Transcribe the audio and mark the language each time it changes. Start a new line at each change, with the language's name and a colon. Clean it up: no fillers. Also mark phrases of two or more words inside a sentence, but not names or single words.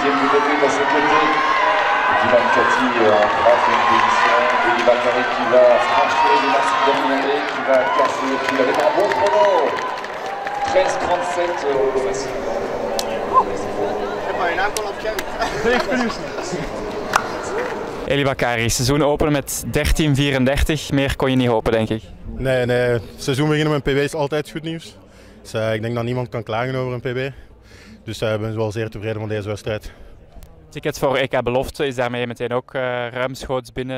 French: Il y a une bouteille à ses côtés. Dylan Cathy en 3e position. Et Eva Carré qui va franchir les massifs d'Amiens qui va casser le fil avec un bon chrono. 13:37 facilement.
Dutch: Eli Bakari, seizoen openen met 13:34. Meer kon je niet hopen, denk ik. Nee, het seizoen beginnen met een PB is altijd goed nieuws. Dus, ik denk dat niemand kan klagen over een PB. Dus ik ben wel zeer tevreden van deze wedstrijd. Ticket voor EK Belofte is daarmee meteen ook ruimschoots binnen.